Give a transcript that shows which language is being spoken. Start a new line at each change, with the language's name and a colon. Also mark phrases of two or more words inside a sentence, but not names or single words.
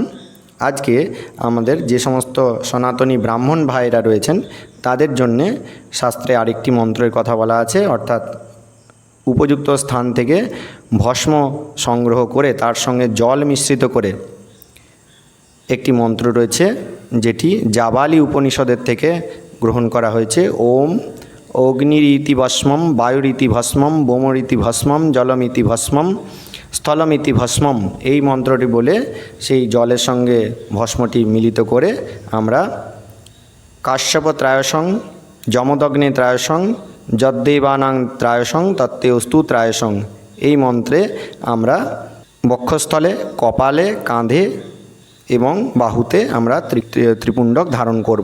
Bangla: আজকে আমাদের যে সমস্ত সনাতনী ব্রাহ্মণ ভাইরা রয়েছেন তাদের জন্যে শাস্ত্রে আরেকটি মন্ত্রের কথা বলা আছে। অর্থাৎ উপযুক্ত স্থান থেকে ভস্ম সংগ্রহ করে তার সঙ্গে জল মিশ্রিত করে একটি মন্ত্র রয়েছে, যেটি জাবালি উপনিষদের থেকে গ্রহণ করা হয়েছে।
Sanskrit: ওম অগ্নিরীতি ভস্মম, বায়ুরীতি ভস্মম, বোমরীতি ভস্মম, জলমিতি ভস্মম, স্থলমিতি ভস্মম।
Bangla: এই মন্ত্রটি বলে সেই জলের সঙ্গে ভস্মটি মিলিত করে আমরা
Sanskrit: কাশ্যপ ত্রায়সং, যমদগ্নে ত্রায়সং, যদ্দেবানাং ত্রায়সং, তত্তে অস্তু ত্রায়সং,
Bangla: এই মন্ত্রে আমরা বক্ষস্থলে, কপালে, কাঁধে এবং বাহুতে আমরা ত্রিপুণ্ডক ধারণ করব।